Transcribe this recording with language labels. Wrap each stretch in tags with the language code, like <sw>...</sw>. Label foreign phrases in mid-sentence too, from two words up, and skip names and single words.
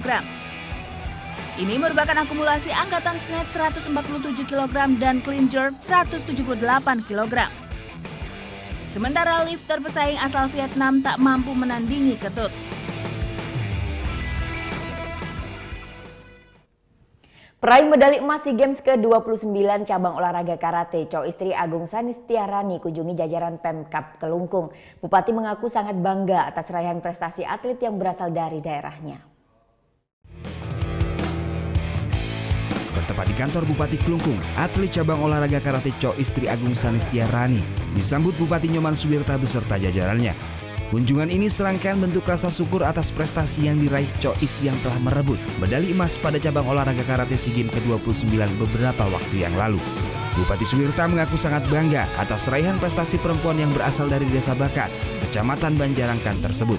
<id>Ini merupakan akumulasi angkatan snatch 147 kg dan clean jerk 178 kg. Sementara lifter pesaing asal Vietnam tak mampu menandingi Ketut. Peraih medali emas SEA Games ke-29 cabang olahraga karate, Co Istri Agung Sanistiarani kunjungi jajaran Pemkab Kelungkung. Bupati mengaku sangat bangga atas raihan prestasi atlet yang berasal dari daerahnya. Bertempat di kantor Bupati Kelungkung, atlet cabang olahraga karate Co Istri Agung Sanistiarani disambut Bupati Nyoman Suwirta beserta jajarannya. Kunjungan ini serangkaian bentuk rasa syukur atas prestasi yang diraih Co Is yang telah merebut medali emas pada cabang olahraga karate SEA Games ke-29 beberapa waktu yang lalu. Bupati Suwirta mengaku sangat bangga atas raihan prestasi perempuan yang berasal dari Desa Bakas, Kecamatan Banjarangkan tersebut.</id>